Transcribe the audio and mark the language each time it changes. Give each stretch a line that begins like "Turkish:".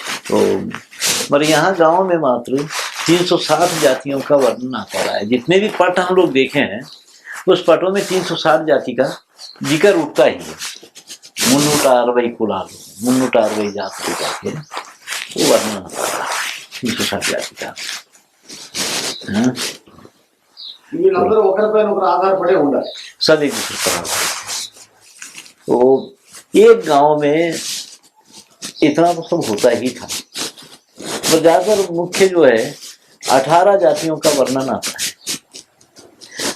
Hindi: तो पर यहाँ गाँव में मात्र 360 जातियों का वर्णन आता रहा है। जितने भी पट हम लोग देखे हैं, उस पटों में 360 जाति का जिक्र उठता ही है। मुन्नुटार वही कुलालो, मुन्नुटार वही जात को जाके वो वर्णन आता है 360 जाति का। हाँ?
Telugu: వీళ్ళందరూ ఒకరిపైన ఒకరు ఆధారపడే ఉండాలి.
Hindi: सब एक दूसरे पर आधारित है। तो एक गांव में इतना तो सब होता ही था, पर ज्यादातर मुख्य जो है 18 जातियों का वर्णन आता है।